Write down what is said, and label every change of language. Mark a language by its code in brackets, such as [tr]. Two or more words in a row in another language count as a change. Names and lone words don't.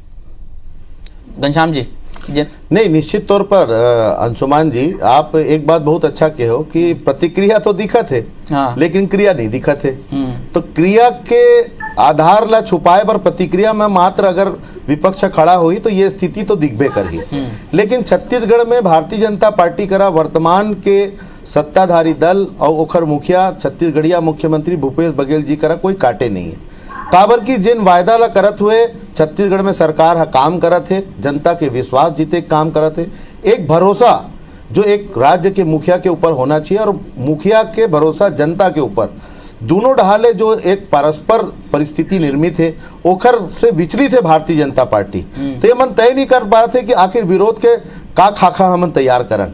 [hne] घनश्याम जी नहीं, निश्चित तौर पर अंशुमान जी आप एक बात बहुत अच्छा कहो कि प्रतिक्रिया तो दिखत है, लेकिन क्रिया नहीं दिखत है। तो क्रिया के आधार ला छुपाए पर प्रतिक्रिया में मात्र अगर विपक्ष खड़ा हुई तो ये स्थिति तो दिखबे करही। लेकिन छत्तीसगढ़ में भारतीय जनता पार्टी करा वर्तमान के सत्ताधारी दल और ओखर मुखिया छत्तीसगढ़िया मुख्यमंत्री भूपेश बघेल जी करा कोई काटे नहीं है। काबर की जिन वायदा ला करत हुए छत्तीसगढ़ में सरकार हा काम करत है, जनता के विश्वास जीते काम करत है। एक भरोसा जो एक राज्य के मुखिया के ऊपर होना चाहिए, और मुखिया के भरोसा जनता के ऊपर, दोनों ढाले जो एक परस्पर परिस्थिति निर्मित है, ओखर से विचलित है भारतीय जनता पार्टी। तो ये मन तय नहीं कर पाते कि आखिर विरोध के का खाखा हमन तैयार करन।